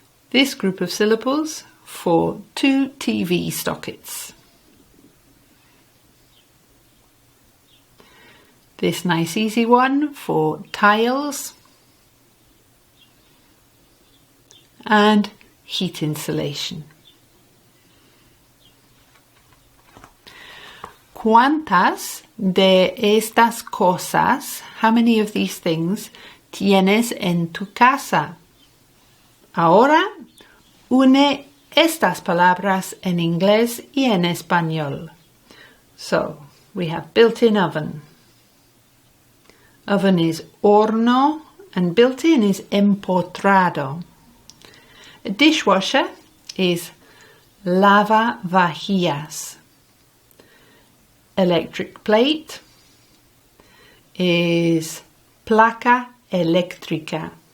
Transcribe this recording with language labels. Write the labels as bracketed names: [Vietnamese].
[English] This group of syllables for two TV sockets. This nice easy one for tiles and heat insulation. [Spanish] ¿Cuántas de estas cosas, [English] how many of these things, [Spanish] tienes en tu casa? Ahora, une estas palabras en inglés y en español. [English] So, we have built-in oven. Oven is horno and built-in is empotrado. A dishwasher is lavavajillas. Electric plate is placa eléctrica.